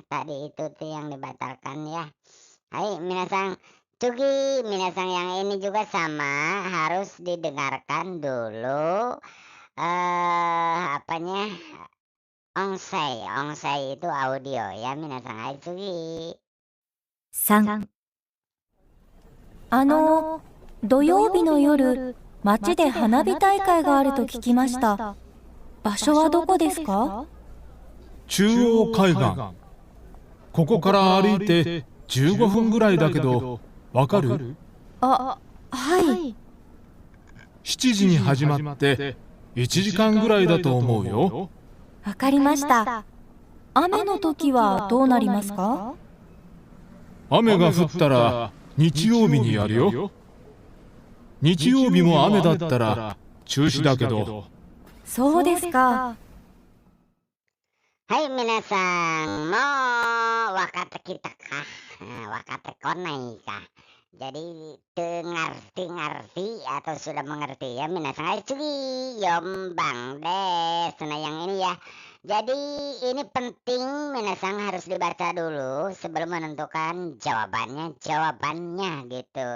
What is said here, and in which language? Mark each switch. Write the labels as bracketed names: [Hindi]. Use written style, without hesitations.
[Indonesian] Tadi itu tuh yang dibatalkan ya. [Japanese] Hai minasang. Tsugi minasang [Indonesian] yang ini juga sama, harus didengarkan dulu apanya onsei itu audio ya minasang. [Japanese] Hai Tsugi. 3、土曜日の夜、街で花火大会があると聞きました。場所はどこですか？中央海岸。ここから歩いて15分ぐらいだけど、わかる？はい。 7時に始まって1時間ぐらいだと思うよ。わかりました。雨の時はどうなりますか？雨が降ったら日曜日にやるよ。日曜日も雨だったら中止だけど。そうですか。はい、皆さんも分かってきたか？分かってこないか？ [Indonesian] Jadi ngerti atau sudah mengerti ya minasang. [Japanese] Hai Tsugi, yombang des. [Indonesian] Nah yang ini ya. Jadi ini penting minasang harus dibaca dulu sebelum menentukan jawabannya gitu.